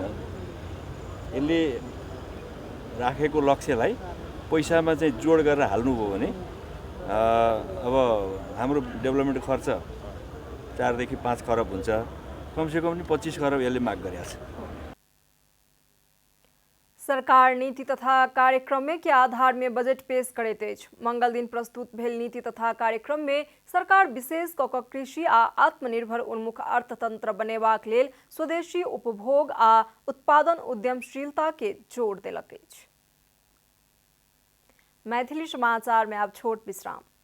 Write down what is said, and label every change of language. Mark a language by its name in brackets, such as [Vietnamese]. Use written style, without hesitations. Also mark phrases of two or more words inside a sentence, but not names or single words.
[Nepali] यसले राखेको लक्ष्यलाई पैसामा चाहिँ जोड गरेर हाल्नुभयो भने अब हाम्रो डेभलपमेन्ट खर्च 4 देखि 5 खरब हुन्छ, कमसेकम पनि 25 खरब यसले माग गरेको छ। [Maithili] सरकार नीति तथा कार्यक्रम में के आधार में बजट पेश करैत अछि। मंगल दिन प्रस्तुत भेल नीति तथा कार्यक्रम में सरकार विशेष कऽ कऽ कृषि आ आत्मनिर्भर उन्मुख अर्थतंत्र बनेबाक लेल स्वदेशी उपभोग आ उत्पादन उद्यमशीलता के जोर देलक अछि। मैथिली समाचार में अब छोट विश्राम।